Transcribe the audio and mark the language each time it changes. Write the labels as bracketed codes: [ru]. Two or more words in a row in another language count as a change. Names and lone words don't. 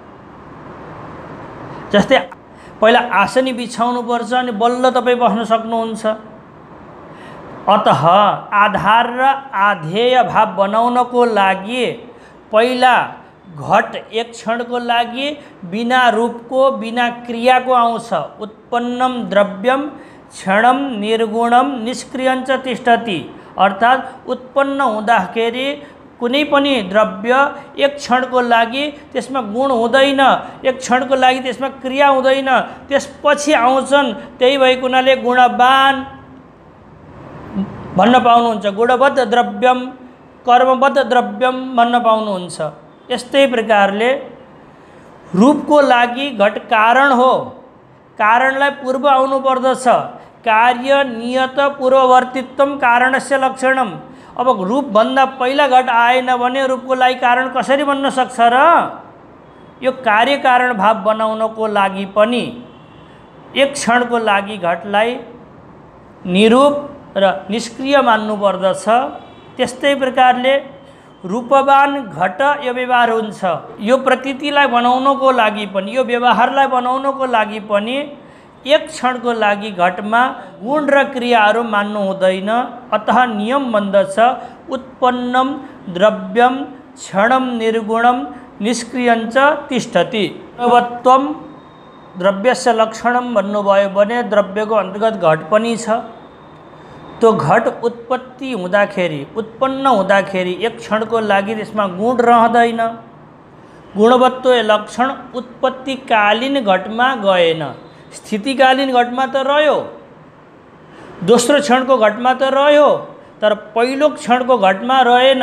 [ne] जस्तै पहिला आसनी बिछाउनु पर्छ अनि बल्ल तपाईँ बस्न सक्नुहुन्छ। अतः आधार र आधेय भाव बनाउनको लागि पहिला घट एक क्षणको लागि बिना रूपको बिना क्रियाको आउँछ। [sa] उत्पन्नम द्रव्यम क्षणम निर्गुणम निष्क्रियञ्च तिष्ठति। [ne] अर्थात् उत्पन्न हुँदाखेरि कुनै पनि द्रव्य एक क्षणको लागि त्यसमा गुण हुँदैन, एक क्षणको लागि त्यसमा क्रिया हुँदैन, त्यसपछि आउँछन्। त्यही भएको हुनाले गुणवान भन्न पाउनुहुन्छ, [sa] गुणबद्ध द्रव्यम कर्मबद्ध द्रव्यम [ne] भन्न पाउनुहुन्छ। यस्तै प्रकारले रूपको लागि घट कारण हो, कारणलाई पूर्व आउनु पर्दछ। [sa] कार्य नियत पूर्ववर्तित्वम कारणस्य लक्षणम। [ne] अब रूपभन्दा पहिला घट आएन भने रूपको लागि कारण कसरी बन्न सक्छ र? यो कार्य कारण भाव बनाउनको लागि पनि एक क्षणको लागि घटलाई निरूप र निष्क्रिय मान्नु पर्दछ। त्यस्तै प्रकारले रूपवान घट यो व्यवहार हुन्छ। यो प्रतीतिलाई बनाउनको लागि पनि यो व्यवहारलाई बनाउनको लागि पनि एक क्षणको लागि घटमा गुण र क्रियाहरू मान्नु हुँदैन। अतः नियम बन्दछ [sa] उत्पन्नम द्रव्यम क्षणम निर्गुणम निष्क्रियञ्च तिष्ठति। गुणवत्वम द्रव्यस्य लक्षणम [ne] भन्नुभयो भने द्रव्यको अन्तर्गत घट पनि छ। त्यो घट उत्पत्ति हुँदाखेरि उत्पन्न हुँदाखेरि एक क्षणको लागि त्यसमा गुण रहँदैन। गुणवत्व लक्षण उत्पत्तिकालीन घटमा गएन, स्थितिकालीन घटमा त रह्यो, दोस्रो क्षणको घटमा त रह्यो, तर पहिलो क्षणको घटमा रहेन।